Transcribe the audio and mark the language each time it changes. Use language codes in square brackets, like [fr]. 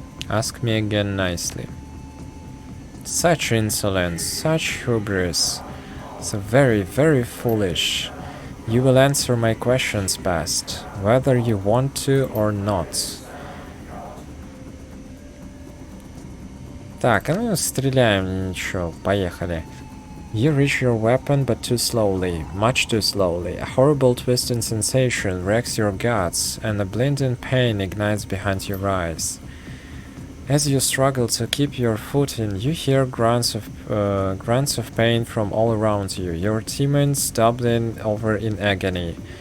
[en] Ask me again nicely. Such insolence, such hubris. So very, very foolish. You will answer my questions best, whether you want to or not. [ru] Так, ну стреляем, ничего, поехали. [en] You reach your weapon, but too slowly, much too slowly. A horrible twisting sensation wrecks your guts, and a blinding pain ignites behind your eyes. As you struggle to keep your footing, you hear grunts of pain from all around you, your teammates doubling over in agony.